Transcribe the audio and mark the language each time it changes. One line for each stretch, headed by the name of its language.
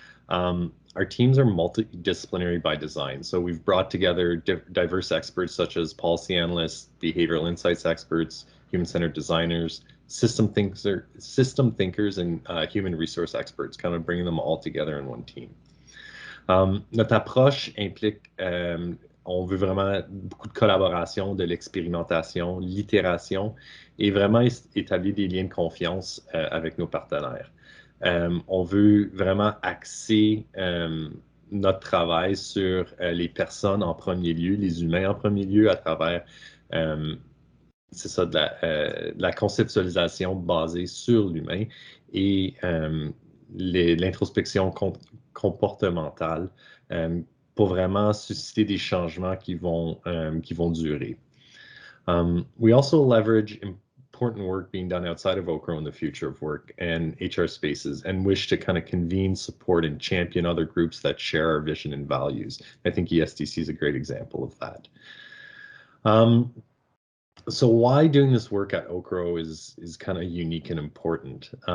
English: Our teams are multidisciplinary by design. So we've brought together diverse experts such as policy analysts, behavioral insights experts, human-centered designers, system thinkers, and human resource experts, kind of bringing them all together in one team.
French: Notre approche implique, on veut vraiment beaucoup de collaboration, de l'expérimentation, l'itération, et vraiment établir des liens de confiance avec nos partenaires. On veut vraiment axer notre travail sur les personnes en premier lieu, les humains en premier lieu, à travers c'est ça, de la conceptualisation basée sur l'humain et l'introspection comportementale pour vraiment susciter des changements qui vont durer.
English: We also leverage important work being done outside of OCRO in the future of work and HR spaces, and wish to kind of convene, support, and champion other groups that share our vision and values. I think ESDC is a great example of that. So why doing this work at OCRO is kind of unique and important.